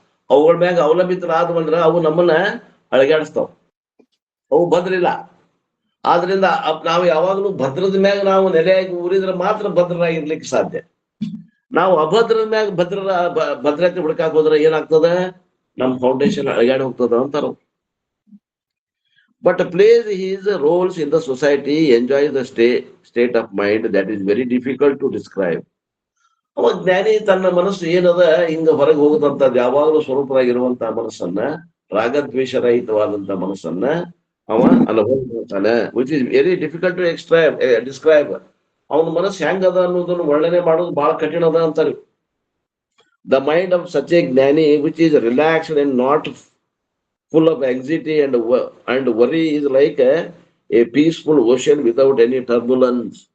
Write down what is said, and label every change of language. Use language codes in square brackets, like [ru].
[kn] ಅವುಗಳ ಮ್ಯಾಗ ಅವಲಂಬಿತರಾದ್ವಂದ್ರ ಅವು ನಮ್ಮನ್ನ ಅಳಗಾಡಿಸ್ತಾವ. ಅವು ಭದ್ರ ಇಲ್ಲ. ಆದ್ರಿಂದ ನಾವು ಯಾವಾಗ್ಲೂ ಭದ್ರದ ಮ್ಯಾಗ ನಾವು ನೆಲೆಯಾಗಿ ಊರಿದ್ರೆ ಮಾತ್ರ ಭದ್ರರಾಗಿರ್ಲಿಕ್ಕೆ ಸಾಧ್ಯ. ನಾವು ಅಭದ್ರದ ಮ್ಯಾಗ ಭದ್ರತೆ ಹುಡುಕಾಕ್ ಹೋದ್ರೆ ಏನಾಗ್ತದ? ನಮ್ ಫೌಂಡೇಶನ್ ಅಳಗಾಡಿ ಹೋಗ್ತದ ಅಂತಾರ. [en] But plays his roles in the society, enjoys the state of mind that is very difficult to describe. [kn] ಅವ ಜ್ಞಾನಿ ತನ್ನ ಮನಸ್ಸು ಏನದ ಹಿಂಗ ಹೊರಗೆ ಹೋಗುದಂತದ್ದು ಯಾವಾಗಲೂ ಸ್ವರೂಪವಾಗಿರುವಂತಹ ಮನಸ್ಸನ್ನ, ರಾಗದ್ವೇಷರಹಿತವಾದಂತ ಮನಸ್ಸನ್ನ ಅವ ಅನುಭವ ಮಾಡ್ತಾನೆ. [en] Which is very difficult to describe. [kn] ಅವನ ಮನಸ್ಸು ಹೆಂಗದ ಅನ್ನೋದನ್ನು ವರ್ಣನೆ ಮಾಡೋದು ಬಹಳ ಕಠಿಣ ಅದ ಅಂತಾರೆ. [en] The mind of such a jnani which is relaxed and not full of anxiety and worry is like a peaceful ocean without any turbulence.